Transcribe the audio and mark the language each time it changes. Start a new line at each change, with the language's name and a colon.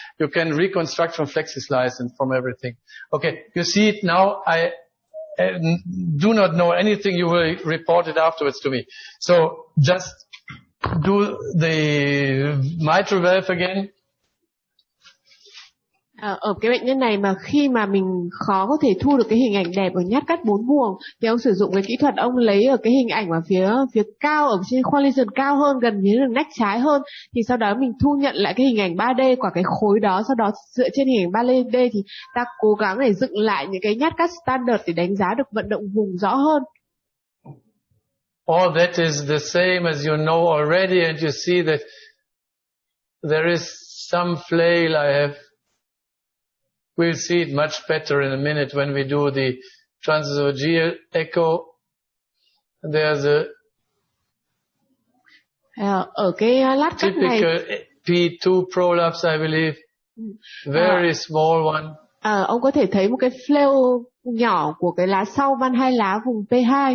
English: You can reconstruct from FlexiSlice and from everything. Okay, you see it now. I do not know anything. You will report it afterwards to me. So just do the mitral valve again.
Vietnamese: Ở cái bệnh nhân này mà khi mà mình khó có thể thu được cái hình ảnh đẹp ở nhát cắt 4 buồng thì ông sử dụng cái kỹ thuật, ông lấy ở cái hình ảnh ở phía cao, ở trên khoang lesion cao hơn, gần với đường nách trái hơn, thì sau đó mình thu nhận lại cái hình ảnh 3D của cái khối đó. Sau đó dựa trên hình ảnh 3D thì ta cố gắng để dựng lại những cái nhát cắt standard để đánh giá được vận động vùng rõ hơn.
English: All that is the same as you know already, and you see that there is some flail I have. We'll see it much better in a minute when we do the transesophageal echo. There's a
Vietnamese: ở cái lát cắt này,
English: typical P2 prolapse, I believe. Very small one.
Vietnamese: Ông có thể thấy một cái flail nhỏ của cái lá sau van hai lá vùng P2.